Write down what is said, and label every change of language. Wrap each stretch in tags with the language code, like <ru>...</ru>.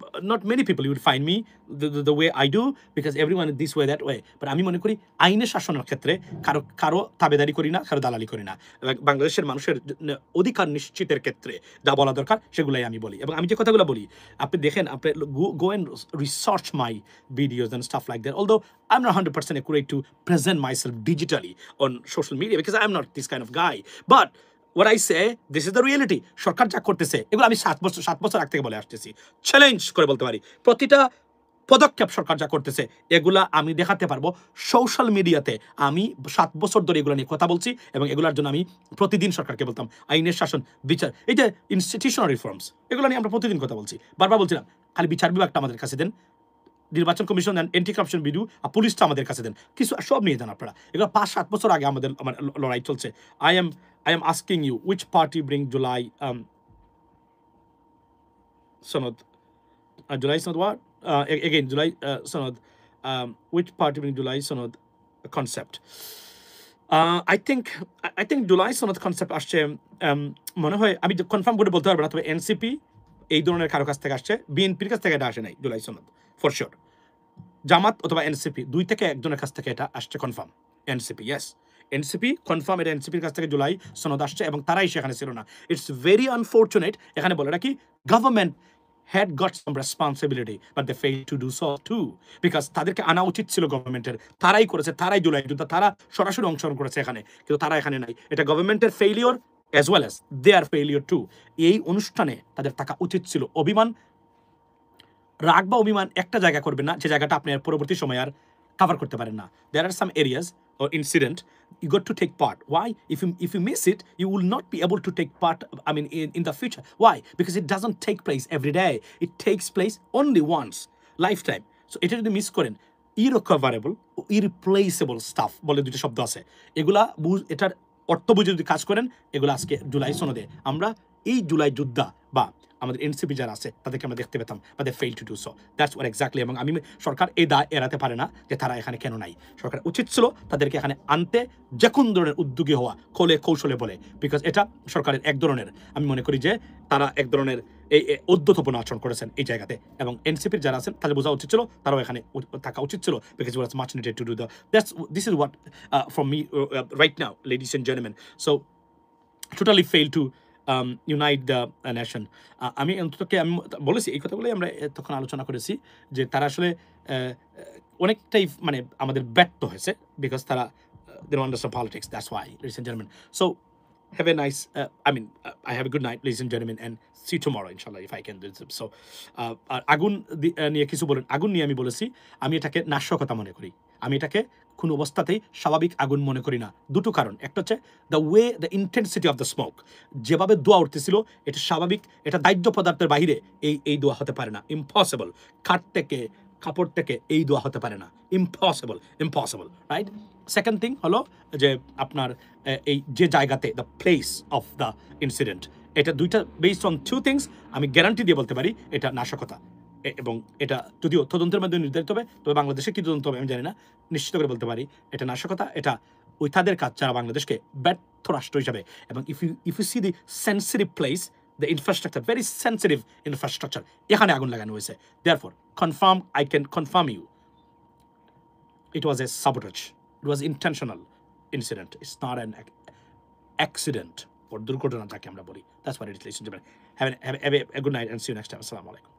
<en>Not many people you would find me the way I do because everyone is this way that way.</en> <bn>But আমি মনে করি আইনের শাসনের ক্ষেত্রে কারো তাবেদারি করি না, কারো দালালি করি না। বাংলাদেশের মানুষের অধিকার নিশ্চিতের ক্ষেত্রে যা বলা দরকার সেগুলাই আমি বলি। এবং আমি যে কথাগুলো বলি আপনি দেখেন, আপনি</bn> <en>go and research my videos and stuff like that. Although I'm not 100% accurate to present myself digitally on social media because I'm not this kind of guy. But what I say, this is the reality.</en> <bn>সরকার যা করতেছে এগুলো আমি 7 বছর আগ থেকে বলে আসতেছি, challenge করে বলতে পারি। প্রতিটা পদক্ষেপ সরকার যা করতেছে এগুলা আমি দেখাতে পারবো সোশ্যাল মিডিয়াতে। আমি 7 বছর ধরে এগুলো নিয়ে কথা বলছি এবং এগুলোর জন্য আমি প্রতিদিন সরকারকে বলতাম আইনের শাসন, বিচার, এই যে ইনস্টিটিউশনাল রিফর্মস, এগুলো নিয়ে আমরা প্রতিদিন কথা বলছি। বারবার বলছিলাম খালি বিচার বিভাগটা আমাদের কাছে দেন, নির্বাচন কমিশন অ্যান্টি কারাপশন বিউরো আর পুলিশটা আমাদের কাছে দেন, কিছু সব নিয়ে যান আপনারা। এগুলো 5-7 বছর আগে আমার লড়াই চলছে।</bn> <en>I am asking you, which party bring July Sanad? July Sanad what? Again, July Sanad. Which party bring July Sanad concept?</en> <bn>I think July সনদ কনসেপ্ট আসছে, মনে হয় আমি কনফার্ম করে বলতে পারবো না, তবে এনসিপি এই ধরনের কারো কাছ থেকে আসছে, বিএনপির কাছ থেকে এটা আসে নাই জুলাই সনদ ফর শিওর। জামাত অথবা এনসিপি দুই থেকে একজনের কাছ থেকে এটা আসছে confirm. NCP yes, NCP confirm, এটা এনসিপির কাছ থেকে জুলাই সনদ আসছে এবং তারাই সেখানে ছিল না।</bn> <en>it's very unfortunate,</en> <bn>এখানে বলে রাখি government</bn> <en>had got some responsibility but they failed to do so too, because</en> <bn>তাদেরকে আনা উচিত ছিল গভর্নমেন্টের, তারাই করেছে, তারাই জুলাই যুদ্ধ, তারা সরাসরি অংশগ্রহণ করেছে এখানে, কিন্তু তারা এখানে নাই। এটা গভর্নমেন্টের ফেইলিওর</bn> <en>As well as their failure too.</en> <bn>এই অনুষ্ঠানে তাদের থাকা উচিত ছিল। অভিমান, রাগ বা অভিমান একটা জায়গা করবেন না যে জায়গাটা আপনি আর পরবর্তী সময় আর কভার করতে পারেন না।</bn> <en>There are some areas or incident you got to take part. Why? If you miss it, you will not be able to take part, I mean, in the future. Why? Because it doesn't take place every day. It takes place only once lifetime.</en> <bn>So এটা যদি miss করেন,</bn> <en>irrecoverable, irreplaceable stuff</en> <bn>বলে দুটো শব্দ আছে, এগুলা এটার অর্থ বুঝে যদি কাজ করেন, এগুলো আজকে জুলাই সনদে আমরা এই জুলাই যোদ্ধা বা আমাদের এনসিপি যারা আছে তাদেরকে আমরা দেখতে পেতাম, বা</bn> <en>They fail to do so. That's what exactly.</en> <bn>এবং আমি সরকার এই দায় এড়াতে পারে না যে তারা এখানে কেন নাই। সরকার উচিত ছিল তাদেরকে এখানে আনতে, যে কোন ধরনের উদ্যোগী হওয়া, খোলে কৌশলে বলে, বিকজ এটা সরকারের এক ধরনের, আমি মনে করি যে তারা এক ধরনের এই উদ্ধতপূর্ণ আচরণ করেছেন এই জায়গাতে। এবং এনসিপির যারা আছেন তাদের বোঝা উচিত ছিল তারাও এখানে থাকা উচিত ছিল,</bn> <en>Because was much needed to do the that's this is what from me right now ladies and gentleman. So totally fail to unite the nation.</en> <bn>আমি অন্ততকে আমি বলেছি এই কথাগুলোই আমরা তখন আলোচনা করেছি যে তারা আসলে অনেকটাই মানে আমাদের ব্যর্থ হয়েছে, বিকজ তারা</bn> <en>they don't understand politics. That's why, ladies and gentlemen. So have a nice I have a good night, ladies and gentlemen, and see you tomorrow inshallah if I can do this.</en> <bn>So আগুন নিয়ে কিছু বলেন, আগুন নিয়ে আমি বলেছি আমি এটাকে নাশকতা মনে করি, আমি এটাকে কোন অবস্থাতেই স্বাভাবিক আগুন মনে করি না। দুটো কারণ, একটা হচ্ছে</bn> <en>the intensity of the smoke,</en> <bn>যেভাবে ধোঁয়া উঠতেছিল এটা স্বাভাবিক, এটা দাহ্য পদার্থের বাহিরে এই ধোঁয়া হতে পারে না, ইম্পসিবল। খাট থেকে, কাপড় থেকে এই ধোঁয়া হতে পারে না, ইম্পসিবল, রাইট? সেকেন্ড থিং হলো যে আপনার এই যে জায়গাতে</bn> <en>the place of the incident,</en> <bn>এটা দুইটা</bn> <en>based on two things,</en> <bn>আমি গ্যারান্টি দিয়ে বলতে পারি এটা নাশকতা। এবং এটা যদিও তদন্তের মাধ্যমে নির্ধারিত হবে, তবে বাংলাদেশে কি তদন্ত হবে আমি জানি না, নিশ্চিত করে বলতে পারি এটা নাশকতা। এটা ওই তাদের কাজ যারা বাংলাদেশকে ব্যর্থ রাষ্ট্র হিসাবে, এবং</bn> <en>if you see the sensitive place, the infrastructure, very sensitive infrastructure,</en> <bn>এখানে আগুন লাগানো হয়েছে।</bn> <en>Therefore, I can confirm you, it was a sabotage. It was intentional incident. It's not an accident or</en> <bn>দুর্ঘটনা যাকে আমরা বলি।</bn> <en>That's what it is, ladies and gentlemen. Have a good night and see you next time. Assalamu alaikum.</en>